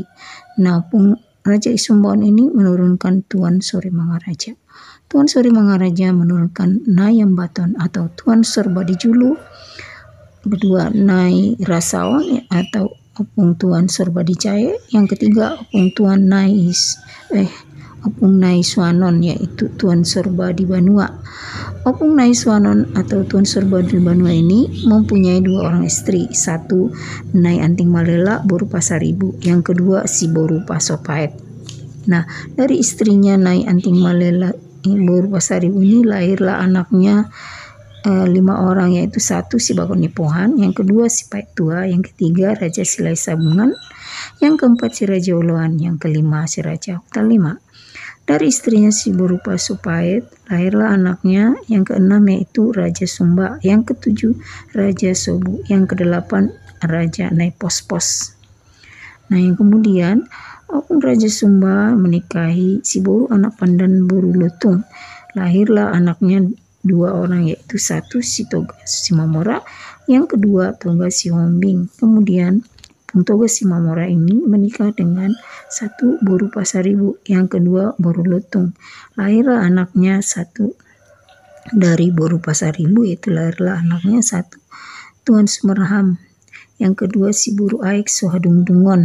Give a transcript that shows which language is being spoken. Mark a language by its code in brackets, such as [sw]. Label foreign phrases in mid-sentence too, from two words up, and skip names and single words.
[id] Nah, Opung Raja Isumbaon ini menurunkan Tuan Sori Mangaraja. Tuan Sori Mangaraja menurunkan Nayam Baton atau Tuan Sorbadijulu. Kedua, Nai Rasaon atau Opung Tuan Sorbadicaya. Yang ketiga, Opung Tuan Opung Nai Swanon, yaitu Tuan Sorba di Banua. Opung Nai Swanon atau Tuan Sorba di Banua ini mempunyai 2 orang istri. Satu, Nai Anting Malela Boru Pasaribu. Yang kedua, si Boru Pasopait. Nah, dari istrinya Nai Anting Malela Boru Pasaribu ini lahirlah anaknya 5 orang, yaitu 1 si Bakoni Pohan, yang kedua si Pait Tua, yang ketiga Raja Silai Sabungan, yang keempat si Raja Uluan, yang kelima si Raja Hutan 5. Dari istrinya si Boru Pasopait lahirlah anaknya yang keenam, yaitu Raja Sumba, yang ketujuh Raja Sobu, yang kedelapan Raja Nai Pospos. Nah, yang kemudian Opung Raja Sumba menikahi si Boru anak Pandan Boru Lutung. Lahirlah anaknya 2 orang, yaitu 1 si Toga Simamora, yang kedua Toga Sihombing. Kemudian Toga Simamora ini menikah dengan 1 Boru Pasaribu, yang kedua Boru Lutung. Lahirlah anaknya 1 dari Boru Pasaribu, yaitu lahirlah anaknya 1 Tuan Sumberham, yang kedua si Boru Aik Sohadungdungon.